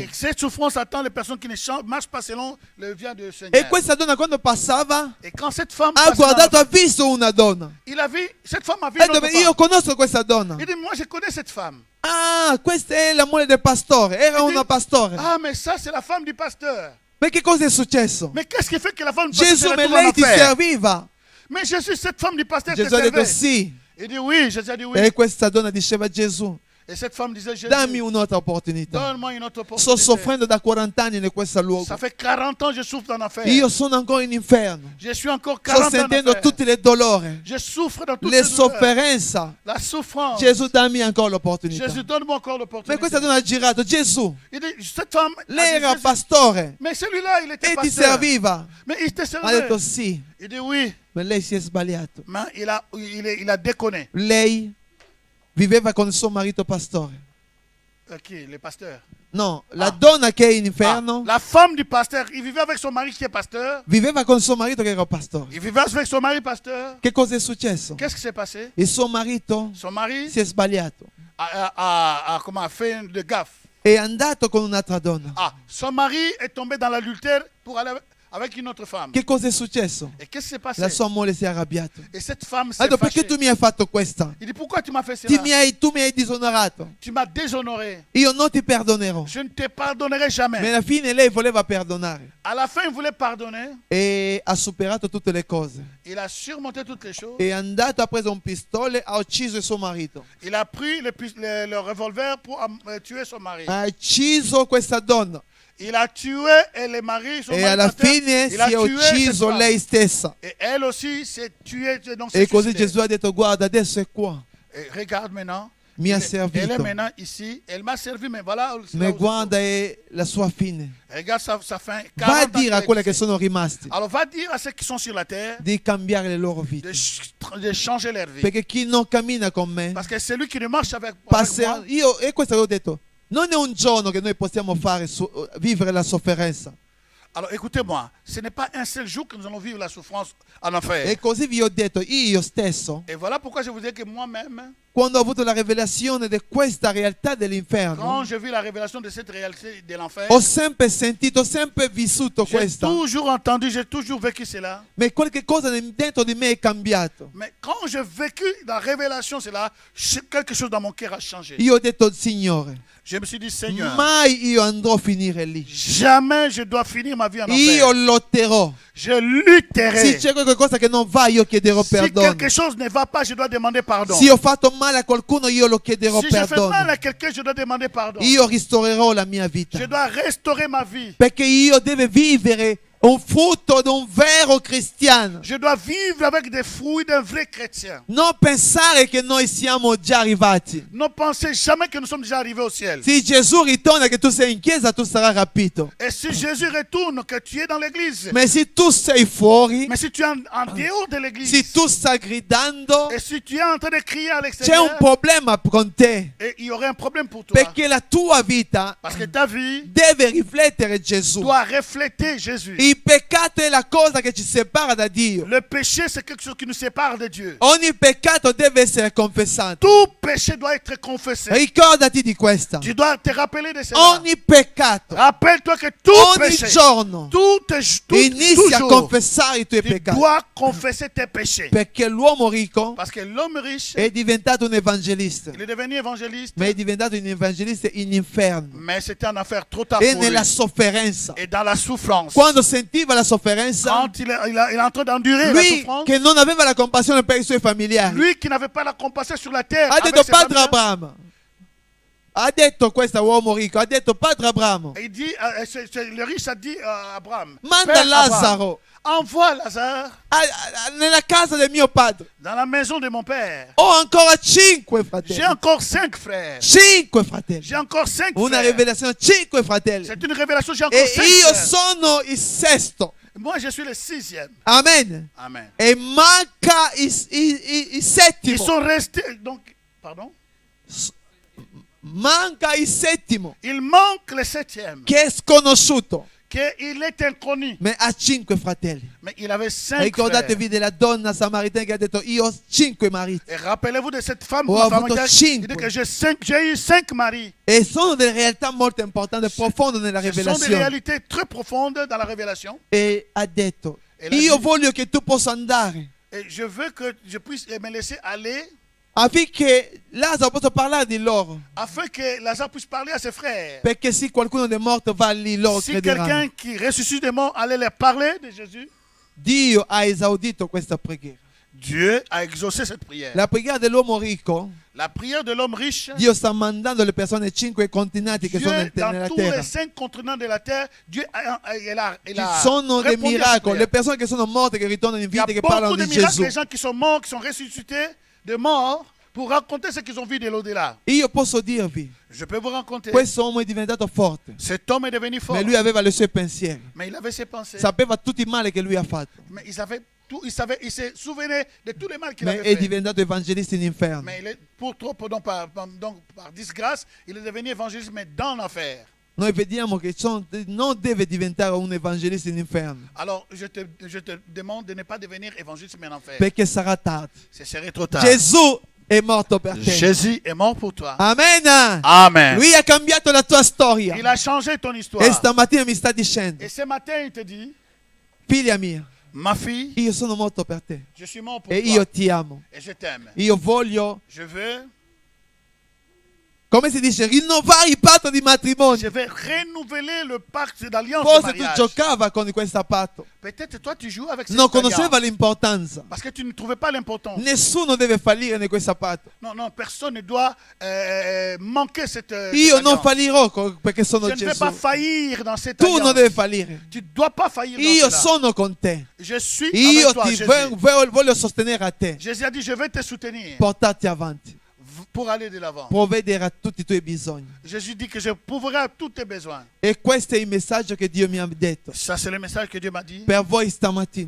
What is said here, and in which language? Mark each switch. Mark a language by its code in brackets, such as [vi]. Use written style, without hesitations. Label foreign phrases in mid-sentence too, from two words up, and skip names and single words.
[fr] Et cette souffrance attend les personnes qui ne marchent pas selon le vient du Seigneur. [it] E questa donna quando passava [fr] Et quand cette femme [it] ha [fr] passait [it] guardato, [fr] dans [it] ha visto una donna. [fr] il a vu, cette femme a vu [it] Ha [fr] une [it] detto, [fr] autre [it] io [fr] femme. [it] conosco questa donna. [fr] Il dit, moi je connais cette femme. [it] Ah, questa è la moglie del pastore, era una pastore. [fr] Ah, mais ça c'est la femme du pasteur. [it] Ma che cosa è successo? [fr] Mais qu'est-ce qui fait que la femme du pasteur [it] Gesù, [fr] se [it] ma [fr] retrouve en [it] lei ti [fr] enfer? [it] serviva? [fr] Mais Jésus, cette femme du pasteur te [it] Gesù ha detto [fr] servait. [it] sì. [fr] Il dit oui, Jésus a dit oui. [it] E questa donna diceva, Gesù, [fr] Et cette femme disait, Jésus, [it] dammi un'altra opportunità. [fr] donne-moi une autre [it] Sto [fr] opportunité. [it] soffrendo da 40 anni in questo luogo. [fr] Ça fait 40 ans que je souffre en enfer. [it] Io sono ancora in inferno. [fr] Je suis encore [it] Sto [fr] 40 ans en [it] sentendo [fr] enfer. [it] tutti le dolori, [fr] Je souffre dans toutes [it] le [fr] ces douleurs. [it] sofferenze. [fr] La souffrance. [it] Gesù, dammi ancora l'opportunità. [fr] Jésus, donne-moi encore [it] Ma [fr] l'opportunité. [it] questa donna ha girato, Gesù, [fr] Il dit, cette femme, a [it] lei [fr] dit, [it] era [fr] Jésus, [it] pastore [fr] mais celui-là, il était [it] e ti [fr] pasteur. [it] serviva. [fr] Mais il te [it] Ha [fr] servait. [it] detto sì, [fr] Il dit oui, [it] ma lei si è sbagliato. [fr] mais il a déconné. [it] Lei viveva con suo marito pastore. [fr] Qui, le pasteur? [it] No, la Ah. donna che è in Ah, inferno [fr] la femme du pasteur, il vivait avec son mari qui est pasteur. [it] viveva con suo marito che era pastore. [fr] Il vivait avec son mari pasteur. [it] Che cosa è successo? [fr] Qu'est-ce qui s'est passé? [it] Il suo marito [fr] Son mari [it] si è sbagliato. [fr] comment, a fait de gaffe. [it] È andato con un'altra donna. [fr] Ah, son mari est tombé dans l'adultère pour aller avec une autre femme. [it] Che cosa è successo? [fr] Et qu'est-ce qui s'est passé? [it] La sua moglie si è arrabbiata. [fr] Et cette femme [it] Ha [fr] s'est [it] detto, perché [fr] fâchée. [it] tu mi hai fatto questa? [fr] Il dit, pourquoi tu m'as fait [it] Tu [fr] cela? [it] mi hai disonorato. [fr] Tu m'as déshonoré. [it] Io non ti perdonerò. [fr] Je ne te pardonnerai jamais. [it] Ma alla fine lei voleva perdonare [fr] À la fin, il voulait pardonner. [it] e ha superato tutte le cose. [fr] Il a surmonté toutes les choses. [it] È andato, ha preso un pistole, ha ucciso il suo marito. [fr] Il a pris le revolver pour tuer son mari. [it] Ha ucciso questa donna [fr] Il a tué et le mari, son [it] e [fr] mari [it] alla [fr] pasteur, [it] fine [fr] il a [it] si è [fr] tué cette [it] ucciso [fr] femme. [it] lei stessa. [fr] Et elle aussi s'est tuée. Donc [it] E così Gesù ha detto, guarda, adesso è qua. [fr] Et regarde maintenant. [it] Mi ha [fr] Elle est [it] servito. [fr] maintenant ici. Elle m'a servi, mais voilà. [it] Ma [fr] là où [it] guarda, è la sua fine. [fr] regarde sa fin. [it] Va [fr] 40 [it] a [fr] ans [it] dire a [fr] qu'elle [it] quelli che [fr] existe. [it] sono rimasti [fr] Alors va dire à ceux qui sont sur la terre [it] di cambiare le loro vite. [fr] de changer leur vie. [it] Perché chi non cammina con me [fr] Parce que celui qui ne marche avec [it] passerà. [fr] moi, [it] Io, e questo che ho detto, non è un giorno che noi possiamo fare vivere la sofferenza. [fr] alors écoutez-moi, ce n'est pas un seul jour que nous allons vivre la souffrance en enfer. [it] E così vi ho detto, io stesso, [fr] Et voilà pourquoi je vous dis que moi-même, [it] quando ho avuto la rivelazione di questa realtà [fr] quand [it] dell'inferno, [fr] j'ai vu la révélation de cette réalité de l'enfer, [it] ho sempre sentito, sempre vissuto [fr] j'ai [it] questa. [fr] toujours entendu, j'ai toujours vécu cela. [it] Ma qualche cosa dentro di me è cambiato. [fr] Mais quand j'ai vécu la révélation, cela, quelque chose dans mon cœur a changé. [it] Io ho detto, Signore, [fr] Je me suis dit, Seigneur, [it] mai io andrò a finire lì. [fr] jamais je dois finir ma vie en [it] Io [fr] enfer. [it] lotterò. [fr] Je lutterai. [it] Se c'è qualcosa che non va, io chiederò [fr] Si [it] perdono. [fr] quelque chose ne va pas, je dois demander pardon. [it] Se ho fatto male a qualcuno, io lo chiederò [fr] Si je fais mal [it] perdono. [fr] à quelqu'un, je dois demander pardon. [it] Io ristorerò la mia vita. [fr] Je dois restaurer ma vie. [it] Perché io devo vivere un frutto di un vero cristiano. [fr] Je dois vivre avec des fruits d'un vrai chrétien. [it] Non pensare che noi siamo già arrivati. [fr] Ne pensez jamais que nous sommes déjà arrivés au ciel. [it] Se Gesù ritorna che tu sei in chiesa, tu sarai rapito. [fr] Et si Jésus retourne, que tu es dans l'église, [it] Ma se tu sei fuori, [fr] mais si tu es en dehors de [it] se [fr] l'église, [it] tu stai gridando, [fr] et si tu es en train de crier à [it] c'è un [fr] l'extérieur, [it] problema con te. [fr] et il y aurait un problème pour toi. [it] Perché la tua vita [fr] Parce que ta vie [it] deve riflettere Gesù. [fr] doit refléter Jésus. [it] Il peccato è la cosa che ci separa da Dio. [fr] Le péché, c'est quelque chose qui nous sépare de Dieu. [it] Ogni peccato deve essere confessato. [fr] Tout péché doit être confessé. [it] Ricordati di questa. [fr] Tu dois te rappeler de cela. [it] Ogni peccato, [fr] Rappelle-toi que tout [it] ogni [fr] péché, [it] giorno, inizi a [fr] toujours, [it] confessare i tuoi [fr] tu [it] peccati. [fr] dois confesser tes péchés. [it] Perché l'uomo ricco [fr] Parce que l'homme riche, [it] è diventato un evangelista, [fr] il est devenu évangéliste, [it] ma è diventato un evangelista in inferno [fr] mais c'était une affaire trop tard [it] e [fr] pour lui. [it] nella sofferenza. [fr] Et dans la souffrance. [it] Quando sentiva la sofferenza, [fr] Quand il est en train d'endurer la [it] lui [fr] souffrance, [it] che non aveva la compassione per i suoi familiari, [fr] lui qui n'avait pas la compassion sur la terre, [it] ha [fr] avec [it] detto [fr] ses [it] Padre [fr] familiers, [it] Abramo, ha detto questo uomo ricco, ha detto Padre Abramo, [fr] et il dit, le riche a dit à Abraham, [it] manda [fr] Père Abraham, [it] Lazzaro [fr] envoie Lazare [it] nella casa del mio padre. [fr] dans la maison de mon père. [it] Ho ancora 5 [fr] J'ai [it] fratelli. [fr] encore 5 frères. [it] 5 fratelli. [fr] J'ai encore 5 [it] Una [fr] frères. [it] rivelazione, 5 fratelli. [fr] C'est une révélation, j'ai encore [it] E [fr] 5 [it] io [fr] frères. [it] sono il sesto. [fr] Moi, je suis le 6e. [it] Amen. [fr] Amen. [it] E manca il [fr] Ils [it] settimo. [fr] sont restés, donc, pardon, [it] Manca il settimo, [fr] il manque le 7e, [it] che è sconosciuto, [fr] qu'il est inconnu, [it] ma ha 5 fratelli. [fr] mais il avait 5 frères. [it] Ricordatevi della donna samaritana che ha detto io ho 5 mariti. [fr] Et rappelez-vous de cette femme, [it] Oh, [fr] la femme [it] avuto [fr] qui a dit [it] cinque. [fr] que j'ai eu 5 maris. [it] E sono delle realtà molto importanti e profonde nella [fr] Ce sont des [it] rivelazione. [fr] réalités très profondes dans la révélation. [it] E ha detto E l'ha io detto. voglio che tu possa andare [fr] Et je veux que je puisse me laisser aller [it] affinché Lazzaro possa parlare di loro. [fr] afin que Lazare puisse parler à ses frères. [it] Perché se qualcuno dei morti va lì, loro [fr] Si [it] crederanno. [fr] quelqu'un qui ressuscite des morts allait leur parler de Jésus, [it] Dio ha esaudito questa preghiera. [fr] Dieu a exaucé cette prière. [it] La preghiera dell'uomo ricco, [fr] La prière de l'homme riche, [it] Dio sta mandando le persone 5 continenti che [fr] Dieu, [it] sono [fr] dans [it] nella [fr] tous [it] terra. [fr] les 5 continents de la terre, Dieu [it] Ci sono dei [fr] répondu à cette [it] miracoli, [fr] prière. [it] le persone che sono morte, che ritornano in [fr] Il y a [it] vita, che [fr] beaucoup [it] parlano [fr] de [it] di [fr] miracles, [it] Gesù. [fr] les gens qui sont morts, qui sont ressuscités de morts, pour raconter ce qu'ils ont vu de l'au-delà. [it] Io posso dirvi, [fr] Je peux vous raconter. [it] questo uomo è diventato forte, [fr] Cet homme est devenu fort, [it] ma lui aveva le sue pensieri. [fr] mais il avait ses pensées. [it] Sapeva tutto il male che lui ha fatto, [fr] Mais il savait tout, il se souvenait de tous les mal qu'il [it] ma [fr] avait [it] è [fr] fait. [it] diventato evangelista in inferno. [fr] Mais il est, pour trop, donc par disgrâce, il est devenu évangéliste, mais dans l'enfer. [it] Noi vediamo che non deve diventare un evangelista in inferno, [fr] Alors, je te demande de ne pas devenir évangéliste, mais en enfer. [it] perché sarà tardi. [fr] Ce serait trop tard. [it] Gesù è morto per te. [fr] Jésus est mort pour toi. [it] Amen. [fr] Amen. [it] Lui ha cambiato la tua storia. [fr] Il a changé ton [it] E [fr] histoire. [it] stamattina mi sta dicendo, [fr] Et ce matin, il te dit, [it] figlia mia, [fr] ma fille, [it] io sono morto per te [fr] je suis mort pour [it] e [fr] toi. [it] io ti amo. [fr] Et je t'aime. [it] Io voglio, [fr] Je veux [it] come si dice, rinnovare il patto di matrimonio. [fr] Je vais renouveler le pacte d'alliance de [it] Forse tu [fr] mariage. [it] giocava con questo patto, [fr] Peut-être toi tu joues avec cette [it] non [fr] alliance [it] conosceva l'importanza. [fr] parce que tu ne trouvais pas l'importance. [it] Nessuno deve fallire in questo patto. [fr] Non, non, personne ne doit manquer cette [it] Io non [fr] alliance. [it] fallirò perché sono [fr] Je ne vais [it] Gesù. [fr] pas faillir dans cette [it] Tu non [fr] alliance. [it] devi fallire. [fr] Tu ne dois pas faillir [it] Io [fr] dans cela. [it] sono con te. [fr] Je suis [it] Io [fr] avec toi, [it] ti [fr] Jésus. [it] voglio sostenere a te. [fr] Jésus a dit, je vais te soutenir [it] Portarti avanti. [fr] pour aller de l'avant. [it] Provvedere a tutti i tuoi bisogni. [fr] Jésus dit que je pourvoirai à tous tes besoins. [it] E questo è il messaggio che Dio mi ha detto [fr] Ça, c'est le message que Dieu m'a dit. [it] per voi stamattina.